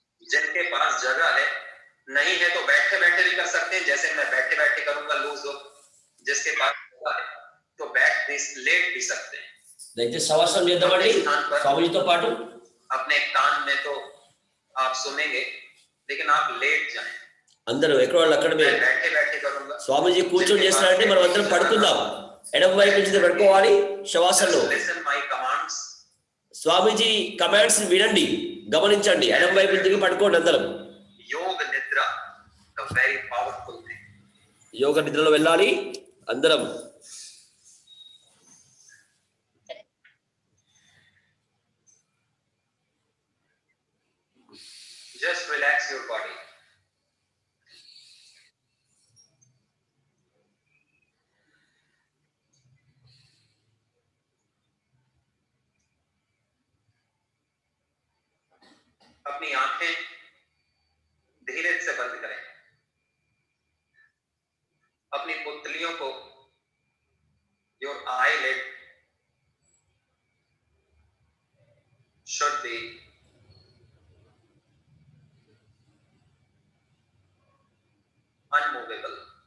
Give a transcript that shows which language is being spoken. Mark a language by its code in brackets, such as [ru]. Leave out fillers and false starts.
[hi] जिनके पास जगह है, नहीं है तो बैठे बैठे भी कर सकते हैं, जैसे मैं बैठे बैठे करूंगा लूज हो। जिसके पास जगह है तो बैठ भी, लेट भी सकते हैं। [te] దయచేసి సవాసం చేద్దామండి స్వామిజీతో పాటు। [hi] अपने कान में तो आप सुनेंगे, लेकिन आप लेट जाएं। [te] అందరూ ఎక్కడ వాళ్ళు అక్కడే [hi] बैठे बैठे करूंगा। [te] స్వామిజీ కూర్చొని చేస్తారంటే మనం అందరం పడుకుందాం, ఎడమ వైపు నుంచి పెట్టుకోవాలి శవాసనలో। [en] Listen my commands. [te] Swamiji commands వినండి, గమనించండి, ఎడమ వైపు నుంచి పడుకోండి అందరం। [en] Yoga nidra, the very powerful thing. [te] యోగ నిద్రలో వెళ్ళాలి అందరం। [en] Just relax your body. [hi] अपनी आंखें धीरे से बंद करें। अपनी पुतलियों को, [en] your eyelid should be unmovable.